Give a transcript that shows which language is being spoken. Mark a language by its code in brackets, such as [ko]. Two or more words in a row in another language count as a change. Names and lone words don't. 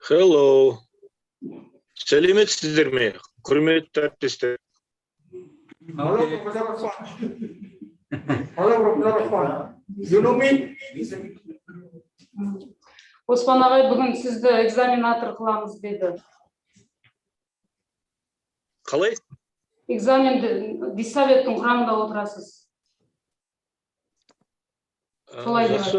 [en] Hello. [kk] Сәлеметсіздер ме, құрметті әріптестер? [en] You know me? [kk] Оспан ағай бүгін сізді экзаменатор қыламыз деді. Қалай? Экзаменді диссоветтің құрамында отырасыз. Солай деп Жақсы.